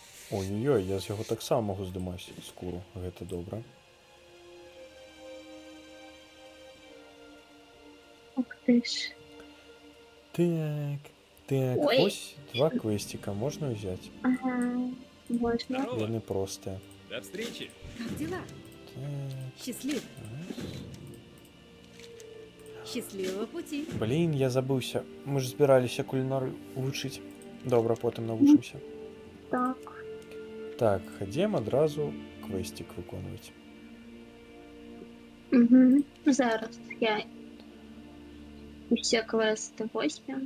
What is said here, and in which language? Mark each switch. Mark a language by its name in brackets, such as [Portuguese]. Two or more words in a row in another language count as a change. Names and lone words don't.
[Belarusian] Ой-ой-ой, я з яго таксама магу здымаць скуру. Гэта добра. Ух ты ж. Так, так, Ой. вось два квестика можна взять. [Russian] Ага, можно. Здорово. [Belarusian] Яны простыя. [Russian] До встречи. Как дела? [Belarusian] Так, [Russian] Счастлив. [Belarusian] раз. [Russian] Счастливого пути. [Belarusian] Блін, я забыўся. Мы ж збіраліся кулінары вучыць. Добра, потым навучымся. Так. Так, хадзем адразу квестик выконваць. Угу. Зараз я усе квесты возьмем.